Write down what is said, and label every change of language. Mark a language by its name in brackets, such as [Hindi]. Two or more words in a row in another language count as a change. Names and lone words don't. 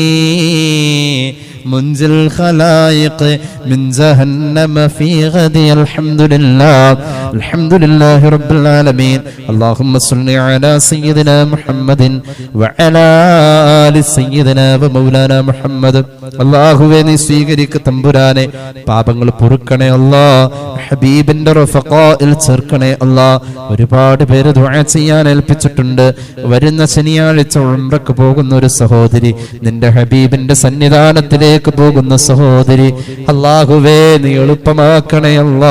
[Arabic] منزل الخلائق من جهنم في غد الحمد لله رب العالمين اللهم صل على سيدنا محمد وعلى آل سيدنا ومولانا محمد [Malayalam] അല്ലാഹുവേ നീ സ്വീകരിക്ക തമ്പുരാനെ, പാപങ്ങൾ പൊറുക്കണേ അല്ലാ, ഹബീബിന്റെ റഫഖായിൽ ചേർക്കണേ അല്ലാ. ഒരുപാട് പേര് ദുആ ചെയ്യാൻ ഏൽപ്പിച്ചിട്ടുണ്ട്. വരുന്ന ശനിയാഴ്ച ഉംറക്ക് പോകുന്ന ഒരു സഹോദരി, നിന്റെ ഹബീബിന്റെ സന്നിധാനത്തിലേക്ക് പോകുന്ന സഹോദരി, അല്ലാഹുവേ നീ എളുപ്പമാക്കണേ അല്ലാ.